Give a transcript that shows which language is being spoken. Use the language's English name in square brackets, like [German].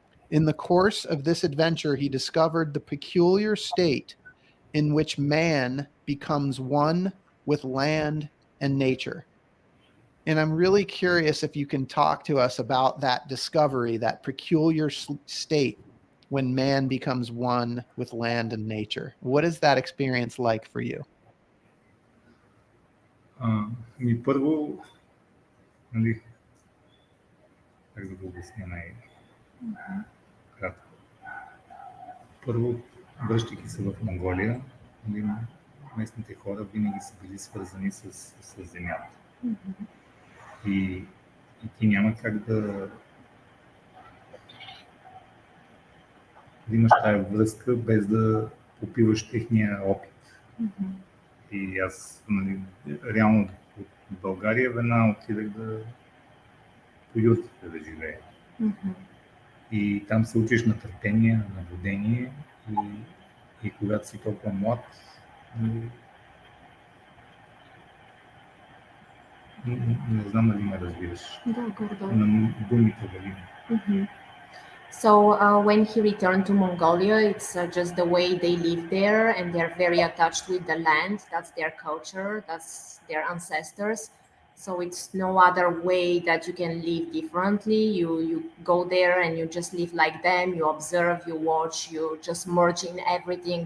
[English] In the course of this adventure, he discovered the peculiar state in which man becomes one with land and nature. And I'm really curious if you can talk to us about that discovery, that peculiar state when man becomes one with land and nature. What is that experience like for you? [Bulgarian] Първо, нали, как да го обясня най-кратко. Първо, връщайки се в Монголия, нали, местните хора винаги са били свързани с земята. И ти няма как да имаш тая връзка без да попиваш техния опит. И аз, нали, реално от България веднага отидах по юртите да живея. И там се учиш на търпение, на наблюдение и когато си толкова млад, нали, не знам дали ме разбираш. На думите дали. [English] So when he returned to Mongolia, it's just the way they live there, and they're very attached with the land. That's their culture, that's their ancestors. So it's no other way that you can live differently. You go there and you just live like them. You observe, you watch, you just merge in everything.